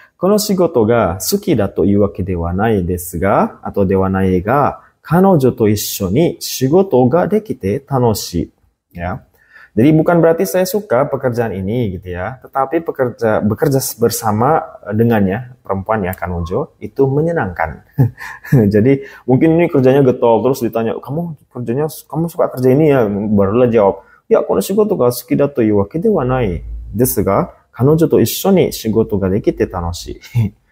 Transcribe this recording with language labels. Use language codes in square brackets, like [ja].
[ja] この仕事が好きだというわけではないですが、あとではないが、彼女と一緒に仕事ができて楽しい。 [id] Ya. Jadi bukan berarti saya suka pekerjaan ini gitu ya, tetapi bekerja bersama dengannya, perempuan ya, kanojo, itu menyenangkan. Jadi mungkin ini kerjanya getol, terus ditanya, kamu suka kerja ini ya? Barulah jawab, ya, [ja] この仕事が好きだというわけではないですが、彼女と一緒に仕事ができて楽しい。